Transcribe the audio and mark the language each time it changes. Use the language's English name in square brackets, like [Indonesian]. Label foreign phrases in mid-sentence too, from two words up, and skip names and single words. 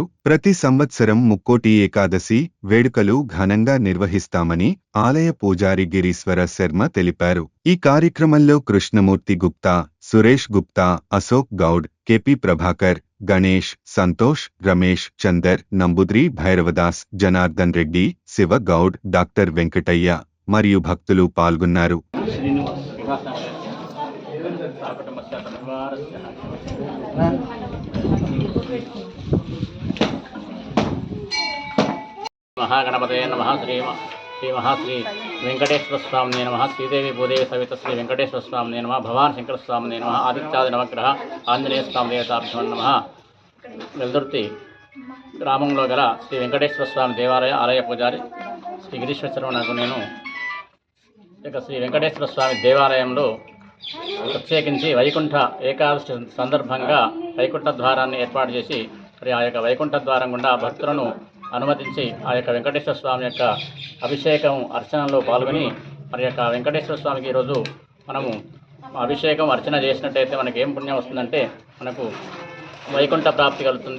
[Telugu] ప్రతి సంవత్సరం ముక్కోటి ఏకాదశి వేడుకలు ఘనంగా నిర్వహిస్తామని ఆలయ పూజారి గిరీశ్వర శర్మ తెలిపారు. ఈ కార్యక్రమంలో కృష్ణమూర్తి గుప్తా, సురేష్ గుప్తా, అశోక్ గౌడ్, కెపి ప్రభాకర్, గణేష్, సంతోష్, రమేష్, చందర్, నంబుద్రి భైరవదాస్, జనార్దన్ రెడ్డి, శివ గౌడ్, డాక్టర్ వెంకటయ్య మరియు భక్తులు పాల్గొన్నారు. [Sanskrit] महागणपतये नमः श्री महाश्री वेंकटेश्वर स्वामिने नमः श्रीदेवी भूदेवी सवित श्री वेंकटेश्वर स्वामिने नमः भवान शंकर स्वामिने नमः आदित्यादि नवग्रह आंजनेय स्वामी देवताभ्यो नमः [Telugu] వెల్దుర్తి గ్రామంలో గల శ్రీ వెంకటేశ్వర స్వామి దేవాలయ ఆలయ పూజారి శ్రీ గిరీశ్వర శర్మ నాకు నేను ఇక శ్రీ వెంకటేశ్వర స్వామి దేవాలయంలో ప్రత్యేకించి వైకుంఠ ఏకాదశి సందర్భంగా వైకుంఠ ద్వారాన్ని ఏర్పాటు చేసి మరి ఆ యొక్క వైకుంఠ ద్వారం గుండా భక్తులను అనుమతించి ఆ యొక్క వెంకటేశ్వర స్వామి యొక్క అభిషేకం అర్చనలో పాల్గొని మరి యొక్క వెంకటేశ్వర స్వామికి ఈరోజు మనము అభిషేకం అర్చన చేసినట్టయితే మనకి ఏం పుణ్యం వస్తుందంటే మనకు వైకుంఠ ప్రాప్తి కలుగుతుంది.